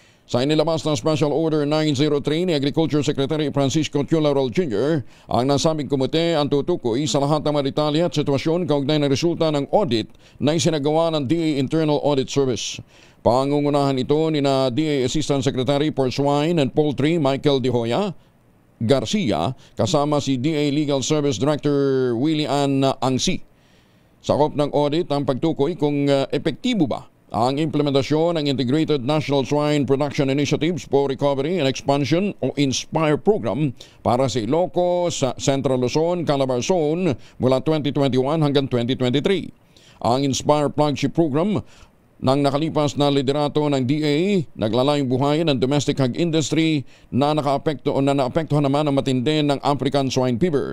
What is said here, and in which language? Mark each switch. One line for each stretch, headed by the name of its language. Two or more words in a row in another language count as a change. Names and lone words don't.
Filipino: Sa inilabas na Special Order 903 ni Agriculture Secretary Francisco Tularol Jr., ang nasabing komite ang tutukoy sa lahat ng mga detalye at sitwasyon kaugnay ng resulta ng audit na isinagawa ng DA Internal Audit Service. Pangungunahan ito ni na DA Assistant Secretary for Swine and Poultry Michael De Hoya Garcia kasama si DA Legal Service Director Willie Ann Angsi. Sakop ng audit ang pagtukoy kung epektibo ba ang implementasyon ng Integrated National Swine Production Initiatives for Recovery and Expansion o INSPIRE program para sa Ilocos, Central Luzon, Calabar Zone mula 2021 hanggang 2023. Ang INSPIRE
English: flagship program
Filipino: ng nakalipas na liderato ng DA naglalayong buhay ng
English: domestic hog industry
Filipino: na naapektuhan naman ng matindi ng African Swine Fever.